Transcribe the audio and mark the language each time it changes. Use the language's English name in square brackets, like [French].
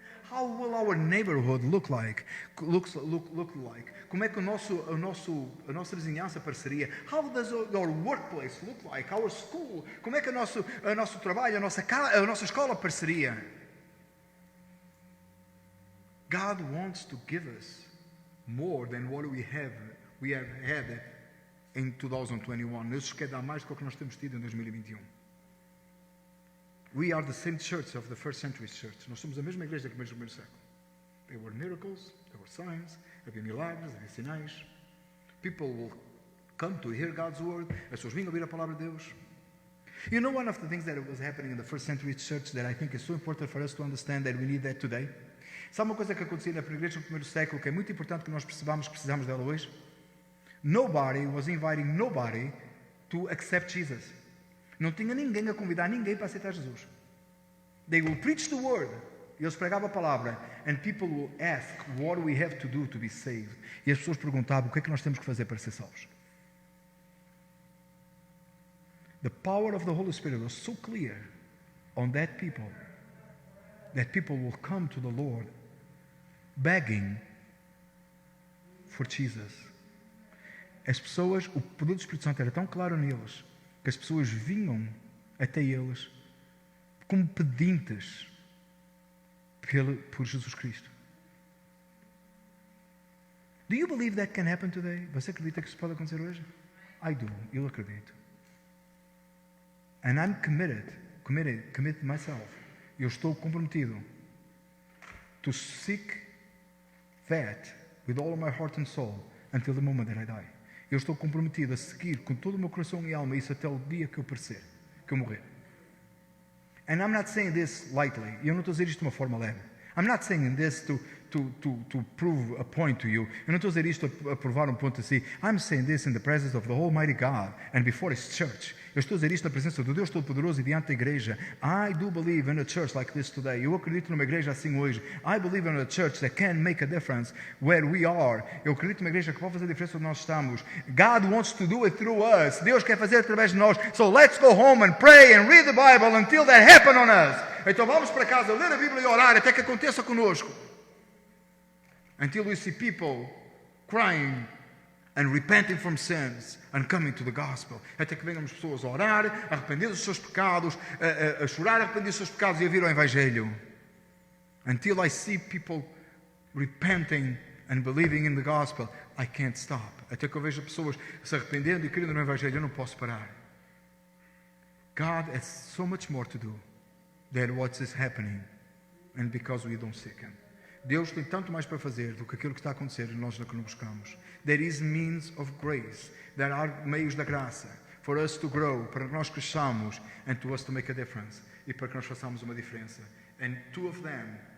[English] How will our neighborhood look like? [Portuguese] Como é que a nossa vizinhança pareceria? [English] How does our workplace look like? Our school? [Portuguese] Como é que o nosso trabalho, a nossa escola pareceria? [English] God wants to give us more than what we have had in 2021. [Portuguese] Deus quer dar mais do que o que nós temos tido em 2021. [English] We are the same church of the first century church. [Portuguese] Nós somos a mesma igreja que no primeiro século. [English] There were miracles, there were signs, [Portuguese] havia milagres, havia sinais. [English] People will come to hear God's word. [Portuguese] As pessoas vinham ouvir a palavra de Deus. [English] You know one of the things that was happening in the first century church that I think is so important for us to understand that we need that today? [Portuguese] Sabe uma coisa que acontecia na igreja no primeiro século que é muito importante que nós precisamos dela hoje? [English] Nobody was inviting nobody to accept Jesus. [Portuguese] Não tinha ninguém a convidar ninguém para aceitar Jesus. [English] They will preach the word. [Portuguese] Eles pregavam a palavra. [English] And people will ask, what do we have to do to be saved? [Portuguese] E as pessoas perguntavam, o que é que nós temos que fazer para ser salvos? [English] The power of the Holy Spirit was so clear on that people will come to the Lord begging for Jesus. [Portuguese] As pessoas, o poder do Espírito Santo era tão claro neles que as pessoas vinham até eles como pedintes por Jesus Cristo. [English] Do you believe that can happen today? [Portuguese] Você acredita que isso pode acontecer hoje? [English] I do. [Portuguese] Eu acredito. [English] And I'm committed myself. [Portuguese] Eu estou comprometido [English] to seek that with all of my heart and soul until the moment that I die. [Portuguese] Eu estou comprometido a seguir com todo o meu coração e alma isso até o dia que eu perecer, que eu morrer. [English] And I'm not saying this lightly. [Portuguese] Eu não estou a dizer isto de uma forma leve. [English] I'm not saying this to prove a point to you. [Portuguese] Eu não estou a dizer isto a provar ponto a si. [English] I'm saying this in the presence of the Almighty God and before His church. [Portuguese] Eu estou a dizer isto na presença do Deus Todo-Poderoso e diante da igreja. [English] I do believe in a church like this today. [Portuguese] Eu acredito numa igreja assim hoje. [English] I believe in a church that can make a difference where we are. [Portuguese] Eu acredito numa igreja que pode fazer a diferença onde nós estamos. [English] God wants to do it through us. [Portuguese] Deus quer fazer através de nós. [English] So let's go home and pray and read the Bible until that happen on us. [Portuguese] Então vamos para casa ler a Bíblia e orar até que aconteça conosco. [English] Until we see people crying and repenting from sins and coming to the gospel. [Portuguese] Até que venham as pessoas a orar, a arrepender dos seus pecados, a chorar, a arrepender dos seus pecados e a vir ao Evangelho. [English] Until I see people repenting and believing in the gospel, I can't stop. [Portuguese] Até que eu vejo pessoas se arrependendo e crendo no Evangelho, eu não posso parar. [English] God has so much more to do than what is happening, and because we don't seek Him. [Portuguese] Deus tem tanto mais para fazer do que aquilo que está a acontecer e nós não que não buscamos. [English] There is means of grace. There are meios da graça for us to grow, [Portuguese] para que nós cresçamos [English] and to us to make a difference. [Portuguese] E para que nós façamos uma diferença. [English] And two of them